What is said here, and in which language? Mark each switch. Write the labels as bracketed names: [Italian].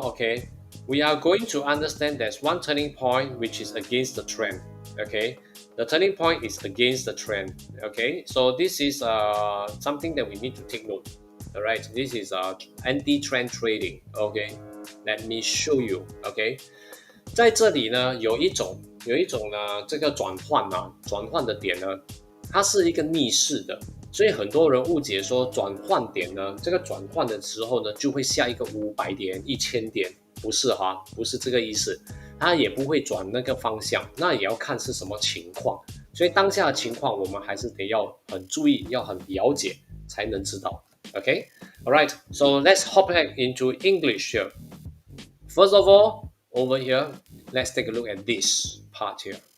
[English] Okay, we are going to understand there's one turning point which is against the trend. Okay, the turning point is against the trend. Okay, so this is something that we need to take note. All right, this is anti-trend trading. Okay, let me show you. [Chinese] Okay, 在这里呢有一种呢这个转换的点呢，它是一个逆势的，所以很多人误解说转换点呢，这个转换的时候呢就会下一个500点、1000点，不是哈，不是这个意思，它也不会转那个方向，那也要看是什么情况，所以当下的情况我们还是得要很注意，要很了解才能知道。 [English] Okay, all right. So let's hop back into English here. First of all, over here, let's take a look at this part here.